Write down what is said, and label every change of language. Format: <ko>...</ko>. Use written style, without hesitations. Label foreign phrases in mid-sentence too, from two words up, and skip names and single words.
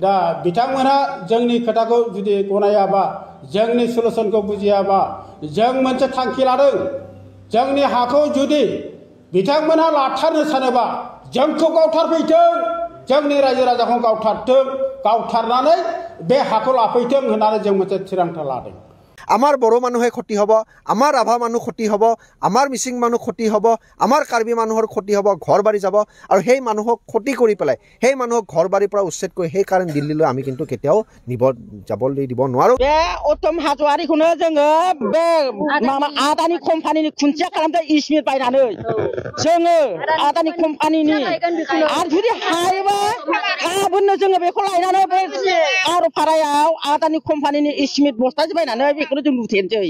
<brx>दा बिथांमोनहा जोंनि खोथाखौ जुदि गनायाबा जोंनि सलुसनखौ बुजियाबा जों मोनसे थांखि लादों जोंनि हाखौ जुदि बिथांमोनहा लाथारनो सानोबा जोंखौ गावथारफैथों जोंनि रायजो राजाखौ गावथारथों गावथारनानै बे हाखौ लाफैथों होननानै जों मोनसे थिरांथा लादों</brx> <as>আমাৰ বড়ো মানুহে ক্ষতি হব আমাৰ ৰাভা মানুহ ক্ষতি হব আমাৰ মিচিং মানুহ ক্ষতি হব আমাৰ কাৰ্বি মানুহৰ ক্ষতি হব ঘৰ বাৰি যাব और সেই মানুহক ক্ষতি কৰি পেলাই সেই মানুহক ঘৰ বাৰিৰ পৰা উচ্ছেদ কৰি সেই কাৰণ দিল্লীলৈ আমি কিন্তু কেতিয়াও যাবলৈ দিব নোৱাৰো</as> <brx>बे उत्तम हाज'वारिखौनो जोङो बे आदानि कम्पानिनि खुन्थिया खालामदों इस्मिट बायनानै जोङो आदानि कम्पानिनि आरो जुदि हायोबा गाबोननो जोङो बेखौ लायनानै बे आर'फारायाव आदानि कम्पानिनि इस्मिट बस्तासे बायनानै बेखौनो जों लुथेनोसै</brx>